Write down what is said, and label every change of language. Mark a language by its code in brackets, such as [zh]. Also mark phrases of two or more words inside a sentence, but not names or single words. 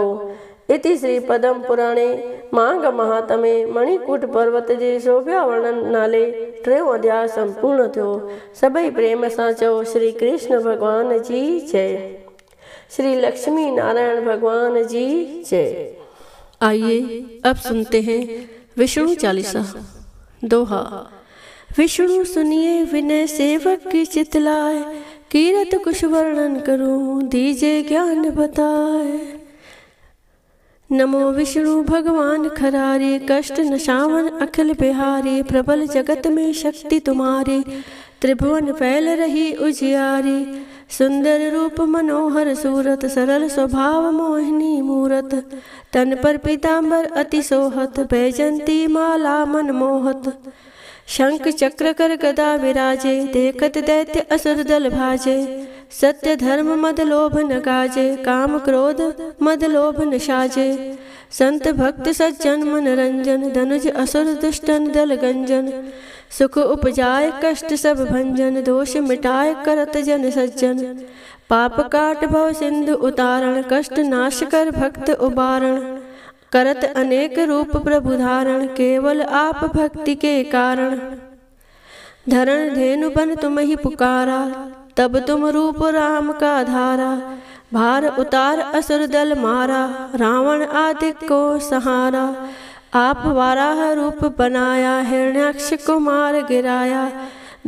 [sd] इति श्री पद्म पुराणे माघ महात्म्ये मणिकूट पर्वत जे शोभा वर्णन नाले 3 अध्याय संपूर्ण थियो। सभई प्रेम सां चओ श्री कृष्ण भगवान जी जय, श्री लक्ष्मी नारायण भगवान जी जय। [hi] आइए अब सुनते हैं विष्णु चालीसा। दोहा। विष्णु सुनिए विनय सेवक की चितलाए, कीरत कुछ वर्णन करूं दीजे ज्ञान बताए। नमो विष्णु भगवान खरारे, कष्ट नशावन अखिल बिहारी। प्रबल जगत में शक्ति तुम्हारी, त्रिभुवन फैल रही उजियारी। सुंदर रूप मनोहर सूरत, सरल स्वभाव मोहिनी मूरत। तन पर पीतांबर अति सोहत, बैजंती माला मन मोहत। शंख चक्र कर गदा विराजे, देखत दैत्य असुर दल भाजे। सत्य धर्म मद लोभ न गाजे, काम क्रोध मद लोभ न साजे। संत भक्त सज्जन मन रंजन, धनुज असुर दुष्टन दल गंजन। सुख उपजाए कष्ट सब भंजन, दोष मिटाए करत जन सज्जन। पाप काट भव सिंधु उतारण, कष्ट नाश कर भक्त उबारण। करत अनेक रूप प्रभु धारण, केवल आप भक्ति के कारण। धरण धेनु बन तुम ही पुकारा, तब तुम रूप राम का धारा। भार उतार असुर दल मारा, रावण आदि को सहारा। आप वाराह रूप बनाया, हिरण्याक्ष को मार गिराया।